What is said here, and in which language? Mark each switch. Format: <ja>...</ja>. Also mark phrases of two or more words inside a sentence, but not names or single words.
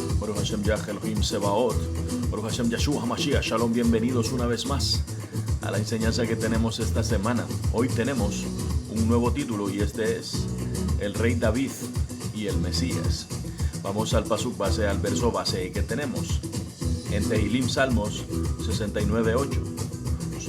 <he>ברוך השם יה אלוהים צבאות, ברוך השם ישוע המשיח, שלום,</he> <es>bienvenidos una vez más a la enseñanza que tenemos esta semana. Hoy tenemos un nuevo título y este es El Rey David y el Mesías. Vamos al pasuk base, al verso base que tenemos en Tehilim Salmos 69:8.</es>